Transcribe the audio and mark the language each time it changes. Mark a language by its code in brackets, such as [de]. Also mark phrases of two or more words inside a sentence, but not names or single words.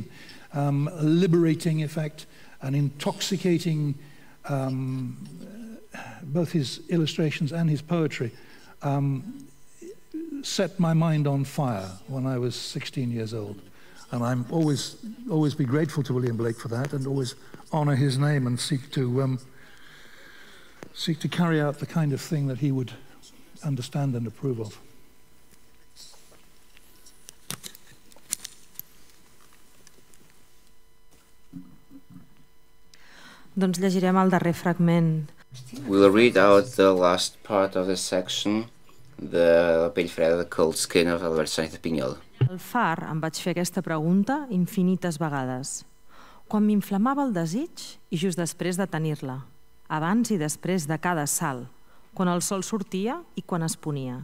[en] A liberating effect, an intoxicating, both his illustrations and his poetry set my mind on fire when I was 16 years old. And I'm always be grateful to William Blake for that, and always honor his name and seek to carry out the kind of thing that he would understand and approve of. [ca] Doncs llegirem el darrer fragment. [en] We'll read out the last part of this section, La pell freda, The Cold Skin of Albert Sánchez Piñol. [ca] Al far em vaig fer aquesta pregunta infinites vegades. Quan m'inflamava el desig i just després de tenir-la, abans i després de cada salt, quan el sol sortia i quan es ponia.